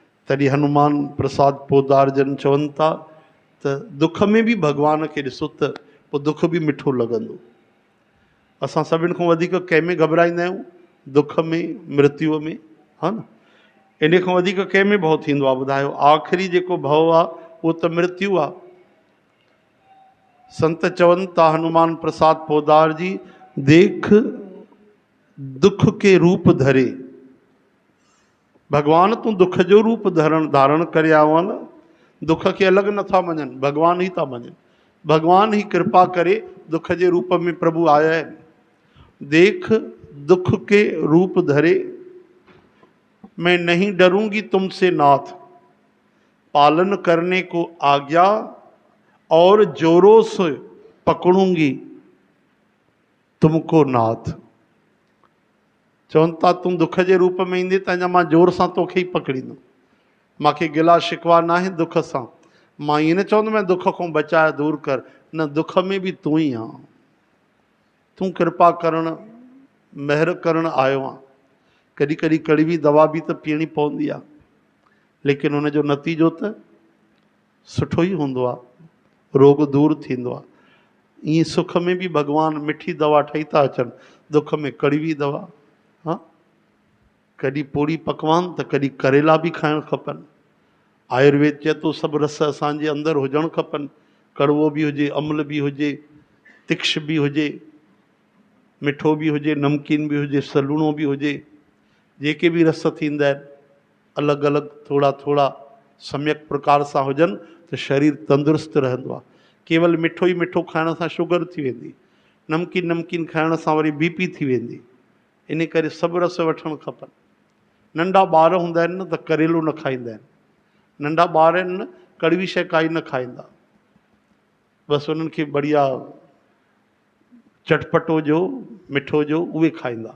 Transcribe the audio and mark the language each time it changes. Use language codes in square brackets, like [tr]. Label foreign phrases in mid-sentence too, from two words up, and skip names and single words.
[sd] तॾहिं हनुमान प्रसाद पोदार जन चवनि था त दुख में भी भगवान खे ॾिसो त पोइ दुख भी मिठो लॻंदो। असां सभिनि खां वधीक कंहिंमें घबराईंदा आहियूं? दुख में, मृत्युअ में, हा न। इन खां वधीक कंहिंमें भउ थींदो आहे ॿुधायो? आख़िरी जेको भउ आहे उहो त मृत्यु आहे। संत चवनि था हनुमान प्रसाद पोदार जी, [hi] देख दुख के रूप धरे। [sd] भगवान तूं दुख जो रूप धारण करे आयो आहे न। दुख खे अलॻि नथा मञनि, भगवान ई था मञनि। भगवान ही कृपा करे दुख जे रूप में प्रभु आया आहिनि। [hi] देख दुख के रूप धरे, मैं नहीं डरूंगी तुमसे नाथ, पालन करने को आज्ञा और जोरों से पकड़ूंगी तुमको नाथ। [sd] चवनि था तूं दुख जे रूप में ईंदे त अञा मां जोर सां तोखे ई पकड़ींदुमि। मूंखे गिला शिकवा न आहे दुख सां। मां ईअं न चवंदुमि दुख खां बचाए दूर कर, न, दुख में भी तूं ही आहीं। तूं कृपा करण, महर करण आयो आहे। कॾहिं कॾहिं कड़वी दवा भी त पीअणी पवंदी आहे, लेकिन उनजो नतीजो त सुठो ई हूंदो आहे, रोग दूर थींदो आहे। ईअं सुख में भी भगवान मिठी दवा ठही था अचनि, दुख में कड़वी दवा। हाँ, कॾहिं पूड़ी पकवान त कॾहिं करेला भी खाइण खपनि। आयुर्वेद चए थो सभु रस असांजे अंदरि हुजणु खपनि। कड़वो भी हुजे, अम्ल भी हुजे, तिक्ष भी हुजे, मिठो भी हुजे, नमकीन भी हुजे, सलूणो भी हुजे। जेके भी रस थींदा आहिनि अलॻि अलॻि थोड़ा थोड़ा सम्यक प्रकार सां हुजनि त शरीर तंदुरुस्त रहंदो आहे। केवल मिठो ई मिठो खाइण सां शुगर थी वेंदी, नमकीन नमकीन खाइण सां वरी बीपी थी वेंदी। इन करे सभु रस वठणु खपनि। नंढा ॿार हूंदा आहिनि न त करेलो न खाईंदा आहिनि। नंढा ॿार आहिनि न, कड़वी शइ काई न खाईंदा, बसि उन्हनि खे बढ़िया चटपटो जो, मिठो जो, उहे खाईंदा।